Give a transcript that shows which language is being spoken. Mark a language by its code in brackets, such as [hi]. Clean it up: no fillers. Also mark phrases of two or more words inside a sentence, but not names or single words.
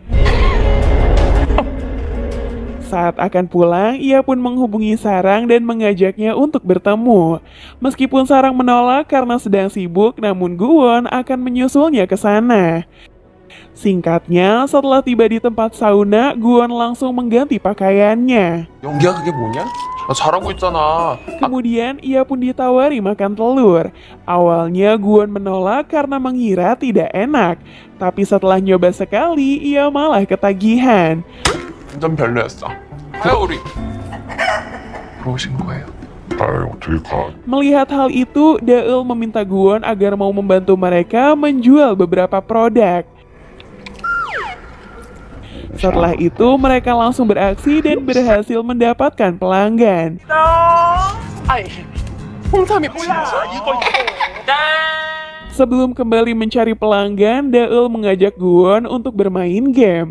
[id] Saat akan pulang, ia pun menghubungi Sarang dan mengajaknya untuk bertemu. Meskipun Sarang menolak karena sedang sibuk, namun Guwon akan menyusulnya ke sana. Singkatnya, setelah tiba di tempat sauna, Guwon langsung mengganti pakaiannya. [ko] 연기야 그게 뭐냐? 나 잘하고 있잖아. [id] Kemudian ia pun ditawari makan telur. Awalnya Guwon menolak karena mengira tidak enak. Tapi setelah nyoba sekali, ia malah ketagihan. [ko] 완전 별로였어. 그래 우리 들어오신 거예요? 아이, 어떻게 가? [id] Melihat hal itu, Daeul meminta Guwon agar mau membantu mereka menjual beberapa produk. Setelah itu, mereka langsung beraksi dan berhasil mendapatkan pelanggan. Sebelum kembali mencari pelanggan, Daeul mengajak Guwon untuk bermain game.